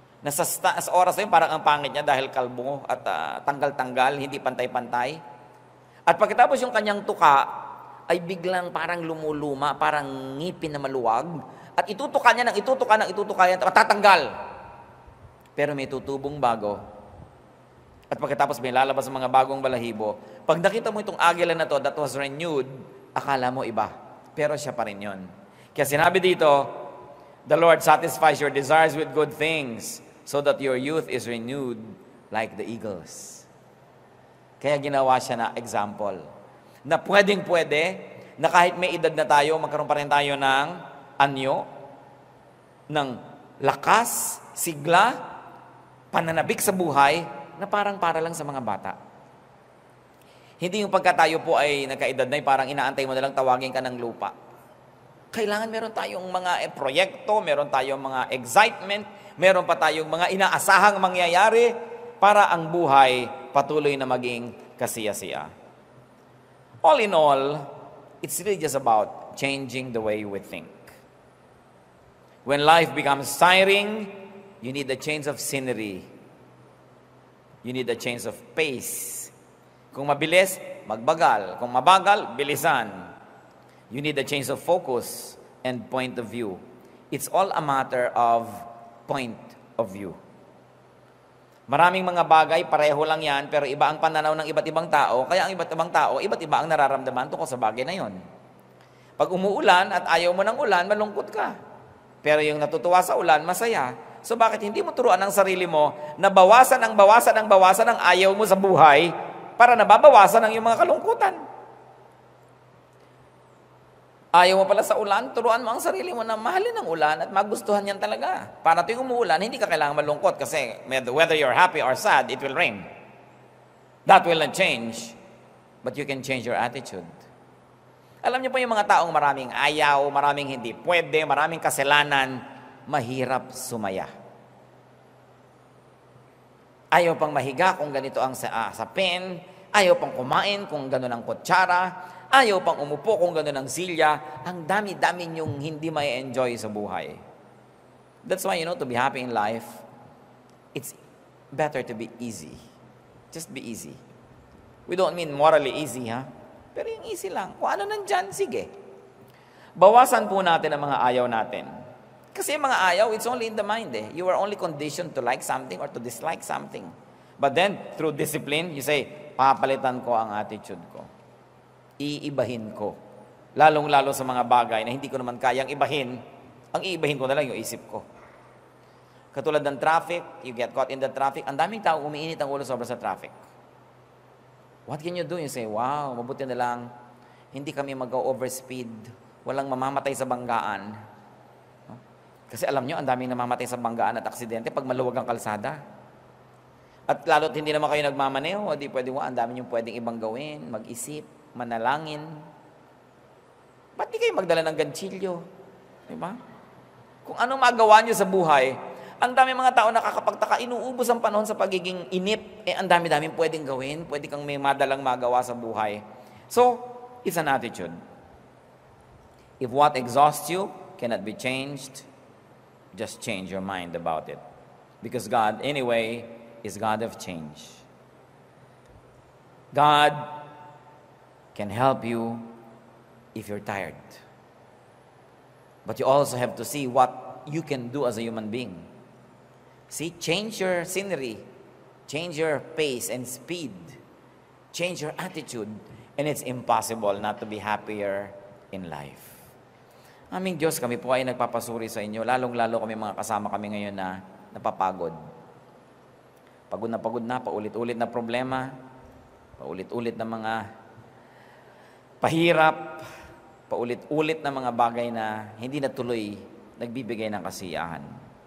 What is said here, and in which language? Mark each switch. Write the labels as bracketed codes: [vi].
[tl] Sa oras na yun, parang ang pangit niya dahil kalbo at tanggal-tanggal, hindi pantay-pantay. At pagkatapos yung kanyang tuka, ay biglang parang lumuluma, parang ngipin na maluwag. At itutuka niya yan, matatanggal. Pero may tutubong bago. At pagkatapos may lalabas ang mga bagong balahibo. Pag nakita mo itong agila na to [en] that was renewed, [tl] akala mo iba. Pero siya pa rin yun. Kaya sinabi dito, [en] the Lord satisfies your desires with good things, so that your youth is renewed like the eagles. [tl] Kaya ginawa siya na example. Na pwedeng-pwede, na kahit may edad na tayo, magkaroon pa rin tayo ng anyo, ng lakas, sigla, pananabik sa buhay, na parang para lang sa mga bata. Hindi yung pagka tayo po ay nagkaedad na, parang inaantay mo na lang tawagin ka ng lupa. Kailangan meron tayong mga proyekto, meron tayong mga excitement, meron pa tayong mga inaasahang mangyayari para ang buhay patuloy na maging kasiya-siya. [en] All in all, it's really just about changing the way we think. When life becomes tiring, you need a change of scenery. You need a change of pace. [tl] Kung mabilis, magbagal. Kung mabagal, bilisan. [en] You need a change of focus and point of view. It's all a matter of point of view. [tl] Maraming mga bagay, pareho lang yan, pero iba ang pananaw ng iba't ibang tao, kaya ang iba't ibang tao, iba't iba ang nararamdaman tungkol sa bagay na yon. Pag umuulan at ayaw mo ng ulan, malungkot ka. Pero yung natutuwa sa ulan, masaya. So bakit hindi mo turuan ang sarili mo na bawasan ang ayaw mo sa buhay para nababawasan ang iyong mga kalungkutan? Ayaw mo pala sa ulan, turuan mo ang sarili mo na mahalin ang ulan at magustuhan yan talaga. Para tuwing umuulan, hindi ka kailangan malungkot kasi [en] whether you're happy or sad, it will rain. That will not change, but you can change your attitude. [tl] Alam niyo po yung mga taong maraming ayaw, maraming hindi pwede, maraming kasalanan, mahirap sumaya. Ayaw pang mahiga kung ganito ang sapin, ayaw pang kumain kung gano'n ang kutsara, ayaw pang umupo kung gano'n ang silya, ang dami-dami niyong hindi may enjoy sa buhay. [en] That's why, to be happy in life, it's better to be easy. Just be easy. We don't mean morally easy, ha? [tl] Pero yung easy lang. Kung ano nandyan, sige. Bawasan po natin ang mga ayaw natin. Kasi yung mga ayaw, [en] it's only in the mind, eh. You are only conditioned to like something or to dislike something. But then, through discipline, you say, [tl] papalitan ko ang attitude ko. Iibahin ko. Lalong-lalo sa mga bagay na hindi ko naman kayang ibahin, ang iibahin ko na lang yung isip ko. Katulad ng traffic, [en] you get caught in the traffic, [tl] ang daming tao umiinit ang ulo sobra sa traffic. [en] What can you do? You say, wow, [tl] mabuti na lang, hindi kami mag-overspeed, walang mamamatay sa banggaan. Kasi alam nyo, ang daming namamatay sa banggaan at aksidente pag maluwag ang kalsada. At lalo't hindi naman kayo nagmamaneho, di pwede ang dami nyo pwedeng ibang gawin, mag-isip, manalangin. Ba't di kayo magdala ng ganchilyo? Diba? Kung ano magawa nyo sa buhay, Ang dami mga tao nakakapagtaka, inuubos ang panahon sa pagiging inip. Ang dami-daming pwedeng gawin, pwede kang may madalang magawa sa buhay. [en] So, it's an attitude. If what exhausts you cannot be changed, just change your mind about it. Because God, anyway, is God of change. God can help you if you're tired. But you also have to see what you can do as a human being. See, change your scenery, change your pace and speed, change your attitude, and it's impossible not to be happier in life. [tl] Aming Diyos, kami po ay nagpapasuri sa inyo, lalong-lalo kami mga kasama kami ngayon na napapagod. Pagod na, paulit-ulit na problema, paulit-ulit na mga pahirap, paulit-ulit na mga bagay na hindi natuloy nagbibigay ng kasiyahan.